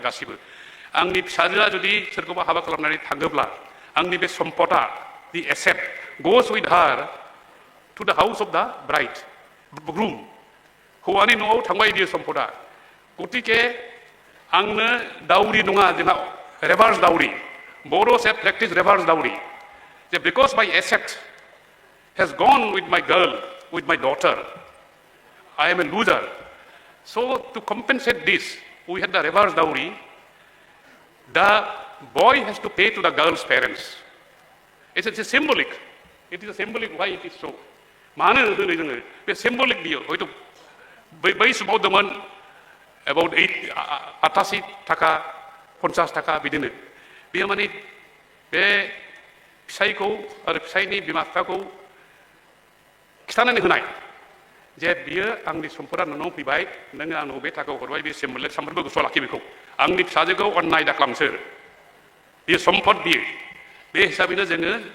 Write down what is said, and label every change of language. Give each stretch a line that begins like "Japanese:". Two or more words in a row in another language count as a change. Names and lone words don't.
Bodo: गासिबो आंनि फिसाजोआ जुदि सोरखौबा हाबा खालामनानै थाङोब्ला आंनि बे सम्पदा
English: the asset goes with her to the house of the bride groom
Bodo: हौवानि न'आव थांबाय बियो सम्पदा गतिके आंनो दाउरि नङा जोंहा
English: reverse dowry
Bodo: बर' से प्रेक्टिस
English: reverse dowry
Bodo: जे
English: because my asset has gone with my girl, with my daughter. I am a loser. So to compensate this, we had the reverse dowry. The boy has to pay to the girl's parents. It's a symbolic. It is a symbolic why it is so.
Bodo: मानो होनो जोङो बे symbolic बियो हयथ' बै समाव दंमोन about 88 थाखा 50 थाखा बिदिनो बेयो माने बे फिसायखौ आरो फिसायनि बिमा बिफाखौ खिथानानै होनाय जे बियो आंनि सम्पदा नोंनाव फैबाय नोङो आंनाव बे थाखाखौ हरबाय बे सिम्बल सामफ्रोमबो गोसोआव लाखि बेखौ आंनि फिसाजोखौ अननाय दा खालामसोर बेयो सम्पद बियो बे हिसाबैनो जोङो